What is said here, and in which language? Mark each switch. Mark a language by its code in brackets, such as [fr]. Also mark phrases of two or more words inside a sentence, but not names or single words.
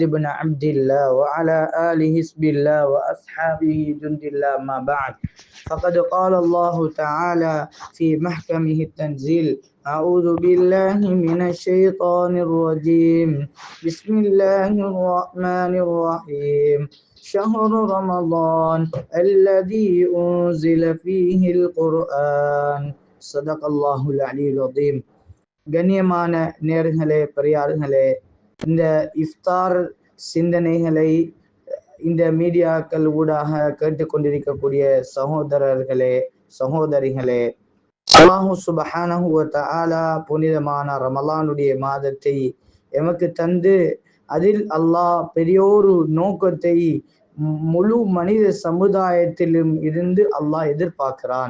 [ar] بن عبد الله وعلى آله حزب الله وأصحابه جند الله ما بعد فقد قال الله تعالى في محكمه التنزيل أعوذ بالله من الشيطان الرجيم بسم الله الرحمن الرحيم شهر رمضان الذي أنزل فيه القرآن صدق الله العلي العظيم. [ta] கண்ணியமான நேர்களே, பெரியார்களே, இந்த இஃப்தார் சிந்தனைகளை இந்த மீடியாக்கள் ஊடாக கேட்டுக்கொண்டிருக்கக்கூடிய சகோதரர்களே, சகோதரிகளே, [ar] الله سبحانه و تعالى [ta] புனிதமான ரமலானுடைய மாதத்தை எமக்கு தந்து அதில் அல்லாஹ் பெரியோரு நோக்கத்தை முழு மனித சமுதாயத்திலும் இருந்து அல்லாஹ் எதிர்பார்க்கிறான்.